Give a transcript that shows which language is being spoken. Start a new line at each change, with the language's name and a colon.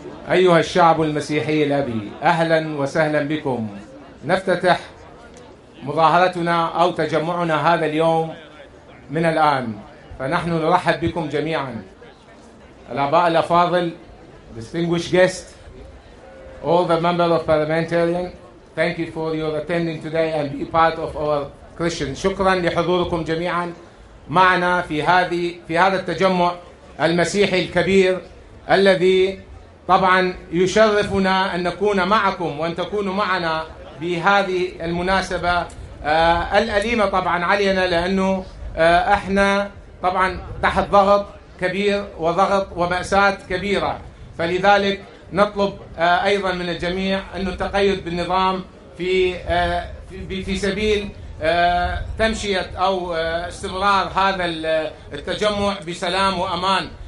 Arabic: أيها الشعب المسيحي الأبي، أهلا وسهلا بكم. نفتتح مظاهرتنا أو تجمعنا هذا اليوم من الآن، فنحن نرحب بكم جميعا. الآباء الأفاضل,
English: distinguished guests, all the members of parliamentarian, thank you for your attending today and be part of our Christian.
Arabic: شكرا لحضوركم جميعا معنا في هذا التجمع المسيحي الكبير الذي طبعا يشرفنا أن نكون معكم وأن تكونوا معنا بهذه المناسبة الأليمة طبعا علينا، لأنه احنا طبعا تحت ضغط كبير وضغط ومأساة كبيرة، فلذلك نطلب أيضا من الجميع أن التقيد بالنظام في سبيل تمشية أو استمرار هذا التجمع بسلام وأمان.